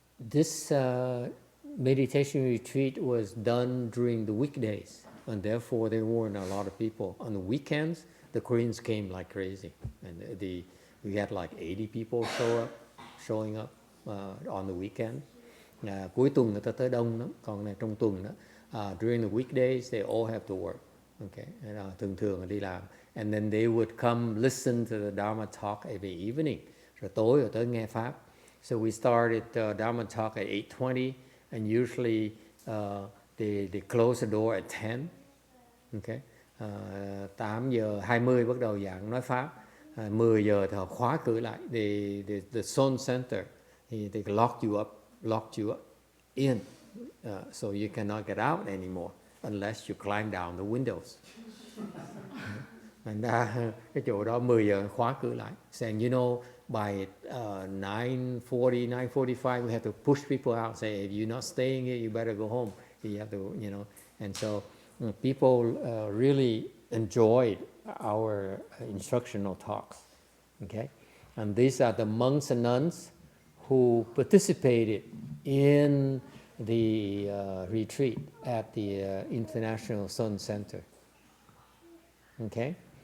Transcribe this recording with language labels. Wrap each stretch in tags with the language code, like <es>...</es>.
<en>This meditation retreat was done during the weekdays, and therefore there weren't a lot of people. On the weekends, the Koreans came like crazy, and we had like 80 people showing up on the weekend.</en> <vi>Cuối tuần người ta tới đông lắm, còn này trong tuần đó,</vi> <en>during the weekdays they all have to work. Okay,</en> <vi>thường là đi làm,</vi> <en>and then they would come listen to the Dharma talk every evening.</en> <vi>Rồi tối rồi tới nghe pháp.</vi> <en>So we started Dharma talk at 8:20, and usually they close the door at 10.</en> <vi>Okay, 8:20 bắt đầu giảng nói pháp. 10 giờ thì họ khóa cửa lại.</vi> <en>The Soul Center, they locked you up in, so you cannot get out anymore unless you climb down the windows.</en> <vi>Thành ra cái chỗ đó 10 giờ khóa cửa lại.</vi> <en>Saying, you know, by 9:40, 9:45, we have to push people out. Say, if you're not staying here, you better go home. You have to, you know. And so people really enjoyed our instructional talks. Okay, and these are the monks and nuns who participated in the retreat at the International Sun Center. Okay.</en>